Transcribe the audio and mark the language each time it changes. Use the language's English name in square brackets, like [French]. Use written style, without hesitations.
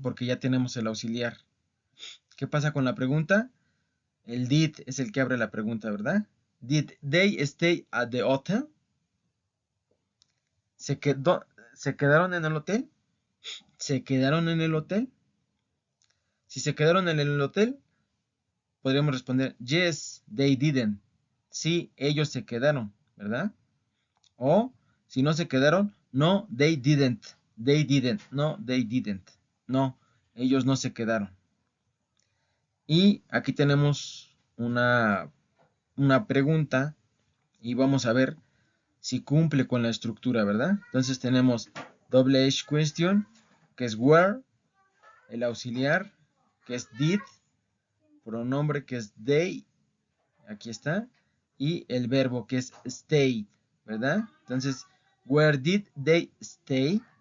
[Spanish] Porque ya tenemos el auxiliar. ¿Qué pasa con la pregunta? El did es el que abre la pregunta, ¿verdad? [English] Did they stay at the hotel? [Spanish] ¿Se quedaron en el hotel? ¿Se quedaron en el hotel? Si se quedaron en el hotel, podríamos responder, [English] yes, they didn't. [Spanish] Sí, ellos se quedaron, ¿verdad? O, si no se quedaron, [English] no, they didn't. They didn't. No, they didn't. [Spanish] No, ellos no se quedaron. Y aquí tenemos una pregunta y vamos a ver si cumple con la estructura, ¿verdad? Entonces tenemos [English] double edge question, [Spanish] que es where, el auxiliar, que es did, pronombre, que es they, aquí está, y el verbo, que es stay, ¿verdad? Entonces, [English] where did they stay?